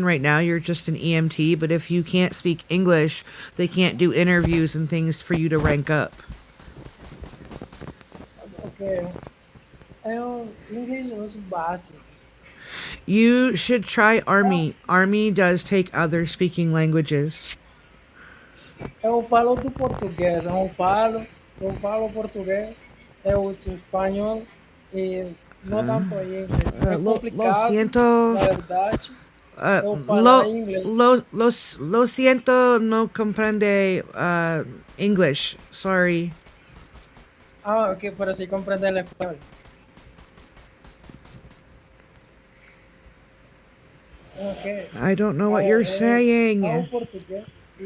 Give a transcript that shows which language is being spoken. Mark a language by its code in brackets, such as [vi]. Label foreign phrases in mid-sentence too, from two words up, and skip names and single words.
[en] Right now, you're just an EMT, but if you can't speak English, they can't do interviews and things for you to rank up. Okay. English was basic. You should try Army. Army does take other speaking languages. [pt] Eu falo do português, eu falo português, eu uso espanhol e não tanto inglês. É [es] Lo complicado, siento. [pt] na verdade, Uh, eu falar [es] lo, [pt] inglês. [es] lo siento, no comprende English. [en] Sorry. [es] Ah, ok, para así comprender el español. [en] Ok, I don't know what you're [pt] falo [en] saying. [pt] português e